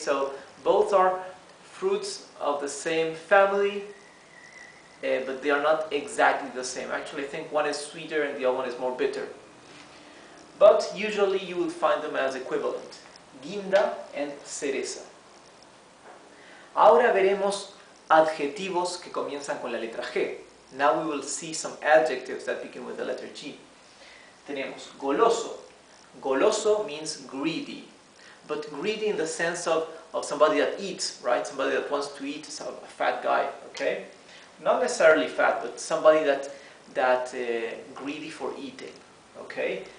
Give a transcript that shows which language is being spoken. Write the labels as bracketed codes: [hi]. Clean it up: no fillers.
[en] So both are fruits of the same family, but they are not exactly the same. Actually, I think one is sweeter and the other one is more bitter. But usually you will find them as equivalent, guinda and cereza. [es] Ahora veremos adjetivos que comienzan con la letra G. [en] Now we will see some adjectives that begin with the letter G. [es] Tenemos goloso. [en] Goloso means greedy, but greedy in the sense of somebody that eats, right? Somebody that wants to eat, a fat guy, okay? Not necessarily fat, but somebody that greedy for eating, okay?